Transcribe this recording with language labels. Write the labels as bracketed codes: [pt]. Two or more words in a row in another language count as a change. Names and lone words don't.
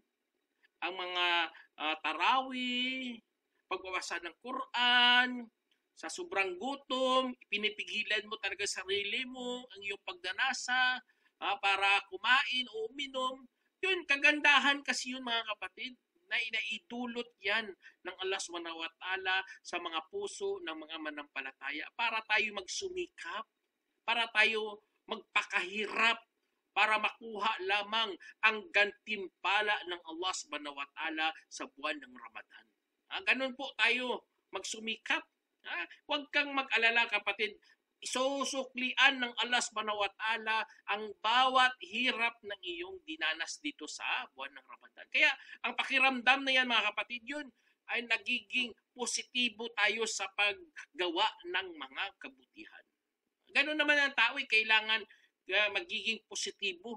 [tl] Ang mga tarawih, pagbabasa ng Quran, sa sobrang gutom, pinipigilan mo talaga sarili mo, ang iyong pagdanasa, para kumain o uminom. Yun, kagandahan kasi yun, mga kapatid, na inaidulot yan ng Allah [ar] سبحانه وتعالى [tl] sa mga puso ng mga manampalataya, para tayo magsumikap, para tayo magpakahirap, para makuha lamang ang gantimpala ng Allah [ar] سبحانه وتعالى [tl] sa buwan ng Ramadan. Ganun po tayo magsumikap. Huwag kang mag-alala, kapatid. Isusuklian ng Allah [ar] سبحانه وتعالى [tl] ang bawat hirap ng iyong dinanas dito sa buwan ng Ramadan. Kaya ang pakiramdam na yan, mga kapatid, yun ay nagiging positibo tayo sa paggawa ng mga kabutihan. Ganun naman ang tao, kailangan magiging positibo.